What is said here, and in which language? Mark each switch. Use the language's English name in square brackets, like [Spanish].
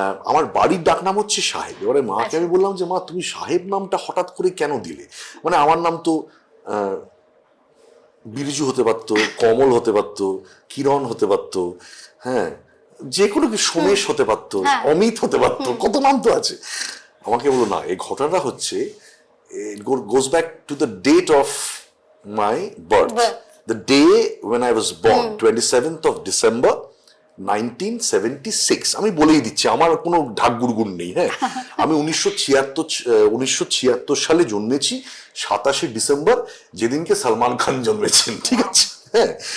[Bangla] আমার বাড়ির ডাকনাম হচ্ছে সাহেব। এবারে মাকে আমি বললাম যে মা, তুমি সাহেব নামটা হঠাৎ করে কেন দিলে? মানে আমার নাম তো বিরজু হতে পারতো, কমল হতে পারতো, কিরণ হতে পারতো, হ্যাঁ, যে কোনো কি সোমেশ হতে পারতো, অমিত হতে পারতো, কত নাম তো আছে। আমাকে বলো না, এই ঘটনাটা হচ্ছে [English] goes back to the date of my birth, the day when I was born, 27th of December 1976। [Bangla] আমি বলেই দিচ্ছি, আমার কোনো ঢাক গুড়গুড় নেই, হ্যাঁ। আমি 1976 সালে জন্মেছি, 27শে ডিসেম্বর, যেদিনকে সালমান খান জন্মেছেন, ঠিক আছে, হ্যাঁ।